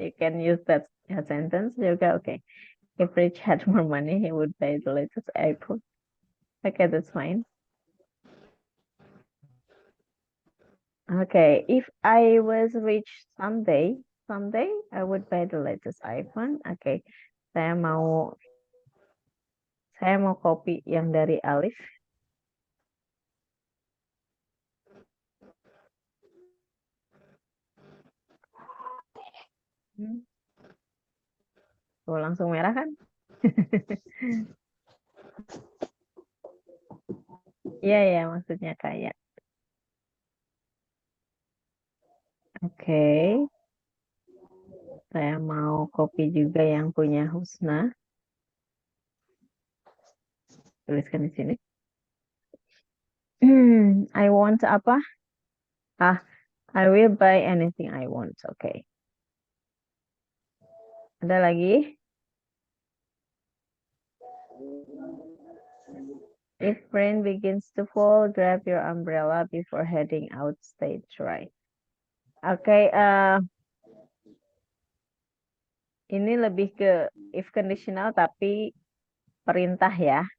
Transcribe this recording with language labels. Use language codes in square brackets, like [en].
[en] You can use that sentence. You go, okay. If Rich had more money, he would buy the latest iPhone. Okay, that's fine. Okay, if I was rich someday I would buy the latest iPhone. [id] Okay, saya mau kopi yang dari Alif. Tuh, langsung merah kan? Iya ya, maksudnya kaya. Oke. Saya mau copy juga yang punya Husna. Tuliskan di sini. [en] I want apa? I will buy anything I want. Oke. [id] Ada lagi? [en] If rain begins to fall, grab your umbrella before heading out stage right. [id] Oke, ini lebih ke if conditional tapi perintah ya.